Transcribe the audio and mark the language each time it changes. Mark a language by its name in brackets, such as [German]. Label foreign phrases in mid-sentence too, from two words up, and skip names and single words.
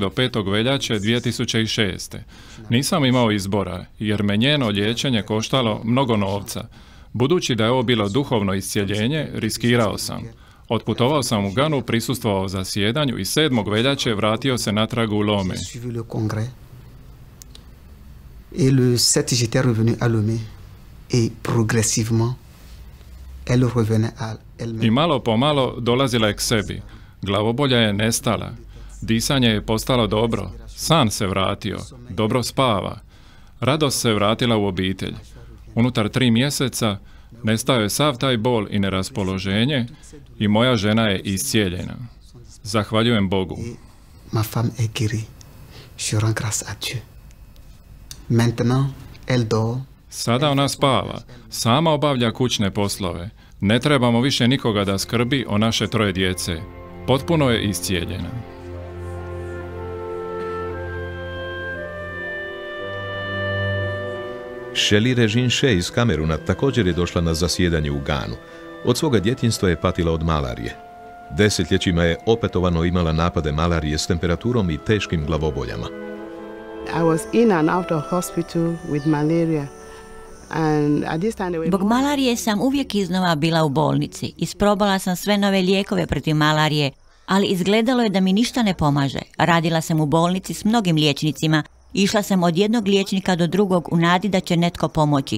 [Croatian] do 5. veljače 2006. Nisam imao izbora, jer me njeno liječenje koštalo mnogo novca. Budući da je ovo bilo duhovno iscijeljenje, riskirao sam. Otputovao sam u Ganu, prisustvovao zasjedanju i 7. veljače vratio se natrag u Lome. [French] Et le 7, j'étais revenu à Lomé. Et progressivement, elle revenait à elle-même. [Croatian] I malo po malo dolazila je k sebi. Glavobolja je nestala. Disanje je postalo dobro. San se vratio. Dobro spava. Radost se vratila u obitelj. Unutar 3 mjeseca nestao je sav taj bol i neraspoloženje i moja žena je iscijeljena. Zahvaljujem Bogu. [French] Ma femme est guérie. Je rends grâce à Dieu. Maintenant, elle dort. [Croatian] Sada ona spava, sama obavlja kućne poslove. Ne trebamo više nikoga da skrbi o naše 3 djece. Potpuno je iscijeljena. Shelley Reginche iz Kameruna također je došla na zasjedanje u Ganu. Od svoga djetinjstva je patila od malarije. Desetljećima je opetovano imala napade malarije s temperaturom i teškim glavoboljama. [English] I was in and out of hospital with malaria. [Croatian] Zbog malarije sam uvijek iznova bila u bolnici. Isprobala sam sve nove lijekove protiv malarije, ali izgledalo je da mi ništa ne pomaže. Radila sam u bolnici s mnogim liječnicima, Išla sam od jednog liječnika do drugog u nadi da će netko pomoći.